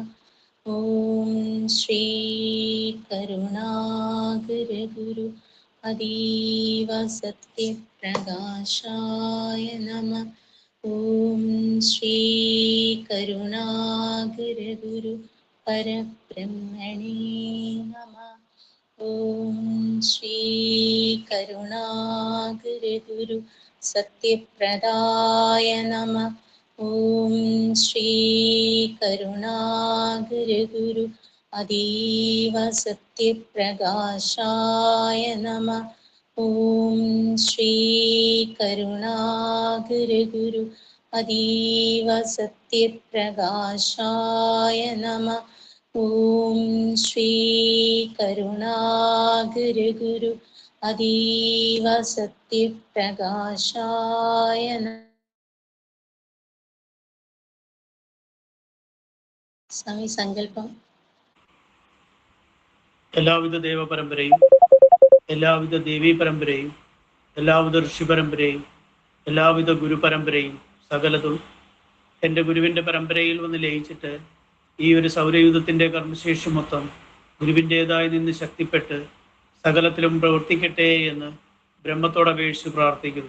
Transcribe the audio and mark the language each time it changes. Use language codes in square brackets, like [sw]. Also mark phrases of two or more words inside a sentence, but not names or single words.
[sa] ഓം ശ്രീ കരുണാകരഗുരു അതീവ സത്യപ്രകാശായ നമഃ. ഓം ശ്രീ കരുണാകരഗുരു परब्रह्मणे नमः। ॐ श्री करुणागुरु सत्यप्रदाय नमः। ॐ श्री करुणागुरु अतीव सत्यप्रकाशाय नमः। ॐ श्री करुणागुरु अतीव सत्यप्रकाशाय नमः। ॐ श्री करुणागुरु अतीव सत्यप्रकाशाय नमः। [ml] സ്വാമി സങ്കല്പം. എല്ലാവിധ ദേവപരമ്പരയും എല്ലാവിധ ദേവീ പരമ്പരയും എല്ലാവിധ ഋഷി പരമ്പരയും എല്ലാവിധ ഗുരുപരമ്പരയും സകലതും എൻ്റെ ഗുരുവിൻ്റെ പരമ്പരയിൽ വന്ന് ലയിച്ചിട്ട് ഈ ഒരു സൗരയൂഥത്തിൻ്റെ കർമ്മശേഷി മൊത്തം ഗുരുവിൻ്റേതായി നിന്ന് ശക്തിപ്പെട്ട് സകലത്തിലും പ്രവർത്തിക്കട്ടെ എന്ന് ബ്രഹ്മത്തോടപേക്ഷിച്ച് പ്രാർത്ഥിക്കുന്നു.